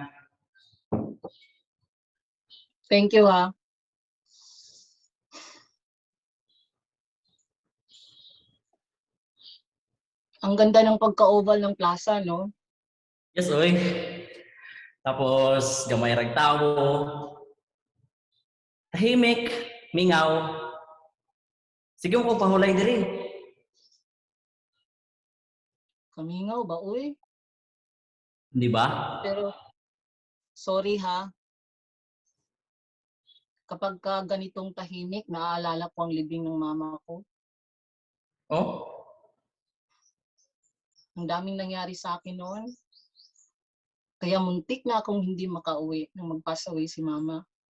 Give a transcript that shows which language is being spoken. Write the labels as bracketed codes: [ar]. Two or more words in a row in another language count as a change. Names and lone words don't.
[en] Thank you, ha. [tl] Ang ganda ng pagka-oval ng plaza, no? Yes, [ceb] oy. Tapos, gamay rag tao. Tahimik, mingaw. Sige mo ko pahulay diri. Kamingaw ba, uy? [tl] Di ba? Pero, sorry ha. Kapag ka ganitong tahimik, naaalala ko ang libing ng mama ko. Oh? Ang daming nangyari sa akin noon. Kaya muntik na akong hindi makauwi nung mag- [en] pass away [tl] si mama.